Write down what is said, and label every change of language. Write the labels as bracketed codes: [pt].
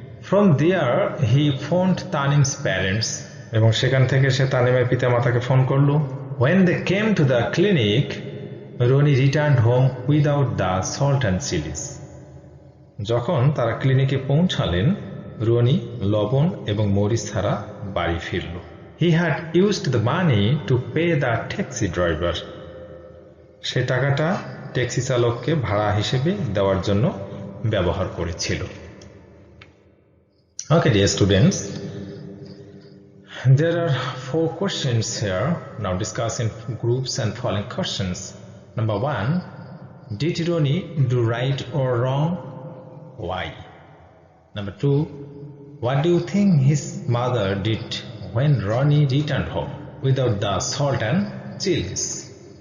[en] From there, he phoned Tanim's parents. [bn] এবং সেখান থেকে সে তানিমের পিতামাতাকে ফোন করলো। [en] When they came to the clinic, Roni returned home without the salt and chilies. [bn] যখন তারা ক্লিনিকে পৌঁছালেন, রনি লবণ এবং মরিচ ছাড়া বাড়ি ফিরল। [en] He had used the money to pay the taxi driver. [bn] সে টাকাটা ট্যাক্সি চালককে ভাড়া হিসেবে দেওয়ার জন্য ব্যবহার করেছিল। [en] Okay, dear students, there are 4 questions here. Now discuss in groups and following questions. Number 1, did Roni do right or wrong? Why? Number 2, what do you think his mother did when Roni returned home without the salt and chilies?